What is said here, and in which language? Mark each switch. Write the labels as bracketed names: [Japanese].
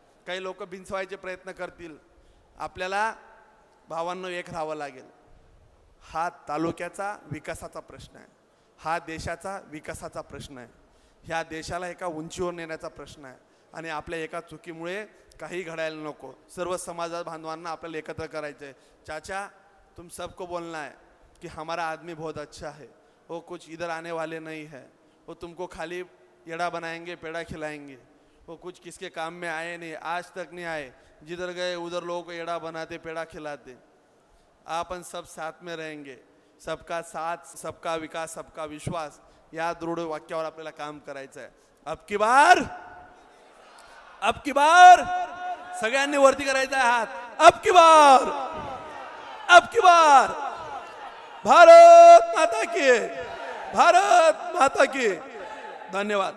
[Marathi] काही लोक बिनसवायचे प्रयत्न करतील. आपल्याला भावांनो एक राहावं लागेल. हा तालुक्याचा विकासाचा प्रश्न आहे, हा देशाचा विकासाचा प्रश्न आहे. ह्या देशाला एका उंचीवर नेण्याचा प्रश्न आहे. आणि आपल्या एका चुकीमुळे काही घडायला नको. सर्व समाज बांधवांना आपल्याला एकत्र करायचं आहे. [Hindi] चाचा, तुम सबको बोलना है कि हमारा आदमी बहुत अच्छा है, वो कुछ इधर आने वाले नहीं है, वो तुमको खाली एड़ा बनाएंगे, पेड़ा खिलाएंगे, वो कुछ किसके काम में आए नहीं, आज तक नहीं आए. जिधर गए उधर लोगों को एड़ा बनाते, पेड़ा खिलाते. अपन सब साथ में रहेंगे. सबका साथ, सबका विकास, सबका विश्वास, [Marathi] या दृढ वाक्यावर आपल्याला काम करायचं आहे. [Hindi] अब की बार [Marathi] सगळ्यांनी वरती करायचा आहे हात. [Hindi] अब की बार भारत माता की, भारत माता की. धन्यवाद.